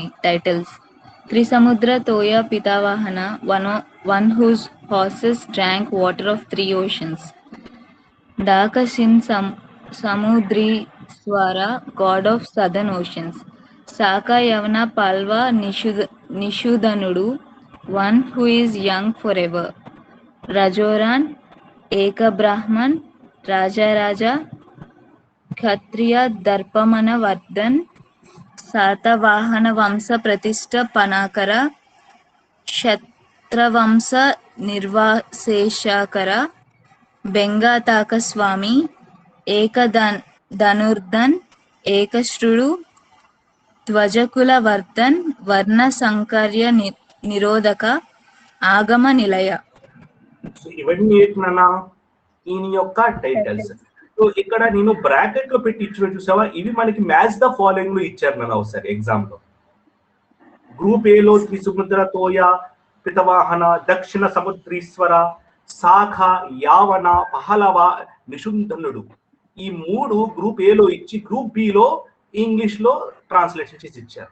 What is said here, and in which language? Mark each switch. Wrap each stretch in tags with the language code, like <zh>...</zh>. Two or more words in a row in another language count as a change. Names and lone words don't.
<en>Titles: Trisamudra Toya Pitavahana, one whose horses drank water of 3 oceans. Dakashin Samudri Swara, god of southern oceans. Saka Yavana Palva Nishudanudu, one who is young forever. Rajoran Eka Brahman, Raja Kshatriya Darpamana Vardhan, Satavahana Vamsa Pratishta Panakara, Kshatravamsa Nirvaseshakara, Bengataka Swami, Eka Dhanurdhan, Ekashrudu, Dvajakula Vardhan, Varna Sankarya Nirodhaka, Agama Nilaya.</en> <te>ఇవన్నీ ఏంటన్నా ఈయన యొక్క టైటిల్స్. సో ఇక్కడ నేను బ్రాకెట్ లో పెట్టి ఇచ్చిన చూసావా, ఇవి మనకి</te> <en>match the following</en> <te>లో ఇచ్చారు నన్ను ఒకసారి ఎగ్జామ్ లో.</te> <en>group A</en> <te>లో త్రిసముద్ర తోయ పితవాహన, దక్షిణ సముద్రీశ్వర, శాఖ, యావన, పహలవ, నిషుంధనుడు, ఈ 3</te> <en>group A</en> <te>లో ఇచ్చి</te> <en>group B</en> <te>లో ఇంగ్లీష్ లో ట్రాన్స్లేషన్ చేసి ఇచ్చారు.</te>